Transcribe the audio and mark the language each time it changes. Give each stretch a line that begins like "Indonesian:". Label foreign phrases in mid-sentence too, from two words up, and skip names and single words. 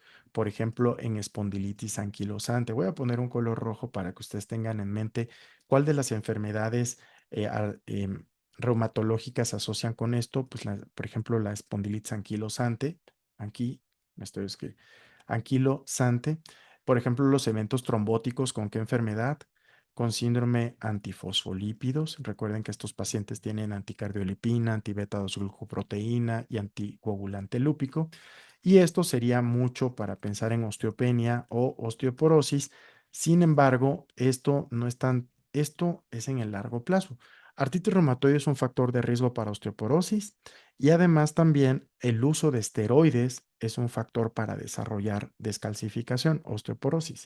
Spanish: Por ejemplo, en espondilitis anquilosante. Voy a poner un color rojo para que ustedes tengan en mente cuál de las enfermedades reumatológicas se asocian con esto. Pues, por ejemplo, la espondilitis anquilosante. Aquí, me estoy escribiendo. Anquilosante. Por ejemplo, los eventos trombóticos, ¿con qué enfermedad? Con síndrome antifosfolípidos. Recuerden que estos pacientes tienen anticardiolipina, antibeta-2-glucoproteína y anticoagulante lúpico. Y esto sería mucho para pensar en osteopenia o osteoporosis. Sin embargo, esto es en el largo plazo. Artritis reumatoide es un factor de riesgo para osteoporosis y además también el uso de esteroides es un factor para desarrollar descalcificación, osteoporosis.